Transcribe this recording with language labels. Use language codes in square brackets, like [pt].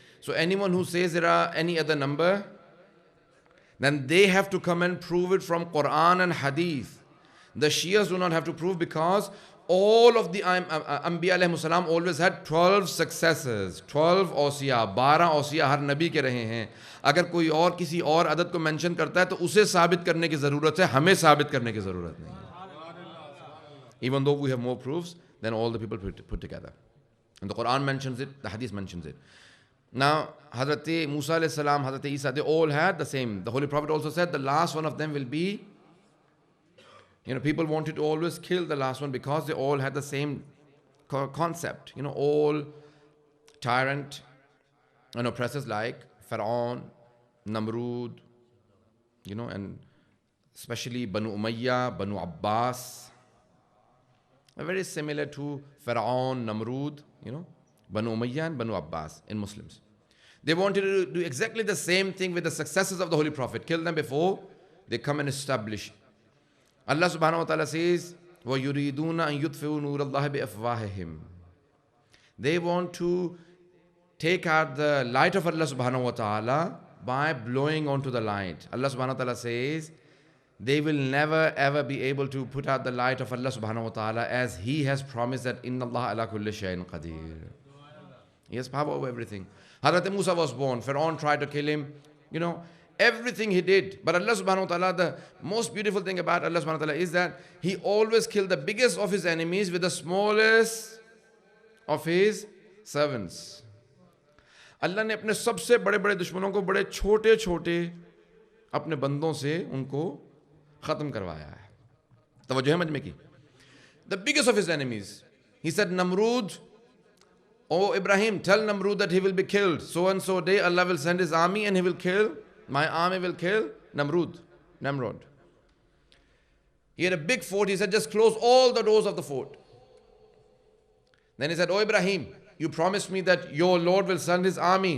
[en] So anyone who says there are any other number, then they have to come and prove it from Quran and Hadith. The Shias do not have to prove, because all of the Anbiya alayhi salam always had 12 successors, [ur] 12 اوسیا, 12 اوسیا ہر نبی کے رہے ہیں. اگر کوئی اور کسی اور عدد کو مینشن کرتا ہے تو اسے ثابت کرنے کی ضرورت ہے, ہمیں ثابت کرنے کی ضرورت نہیں ہے. [en] Even though we have more proofs than all the people put together. And the Quran mentions it, the Hadith mentions it. Now, Hazrat Musa alayhi salam, Hazrat Isa, they all had the same. The Holy Prophet also said the last one of them will be, people wanted to always kill the last one because they all had the same concept. All tyrant and oppressors like Pharaoh, Namrud, and especially Banu Umayyah, Banu Abbas, are very similar to Pharaoh, Namrud, Banu Umayyah and Banu Abbas in Muslims. They wanted to do exactly the same thing with the successors of the Holy Prophet, kill them before they come and establish. Allah subhanahu wa ta'ala says, [ar] وَيُرِيدُونَ أَن يُطْفِئُوا نُورَ اللَّهِ بِأَفْوَاهِهِمْ. [en] They want to take out the light of Allah subhanahu wa ta'ala by blowing onto the light. Allah subhanahu wa ta'ala says, they will never ever be able to put out the light of Allah subhanahu wa ta'ala, as He has promised that [ar] Inna Allah ala kulli shay'in qadir. [en] He has power over everything. Hazrat Musa was born. Pharaoh tried to kill him. Everything he did. But Allah subhanahu wa ta'ala, the most beautiful thing about Allah subhanahu wa ta'ala is that He always killed the biggest of His enemies with the smallest of His servants. [ur] اللہ نے اپنے سب سے بڑے بڑے دشمنوں کو بڑے چھوٹے چھوٹے اپنے بندوں سے ان کو ختم کروایا ہے. توجہ ہے مجمع کی. [en] The biggest of his enemies. He said, Namrud, oh Ibrahim, tell Namrud that he will be killed. So and so day Allah will send His army and He will kill, my army will kill Namrud. He had a big fort. He said, just close all the doors of the fort. Then he said, oh Ibrahim, you promised me that your Lord will send His army.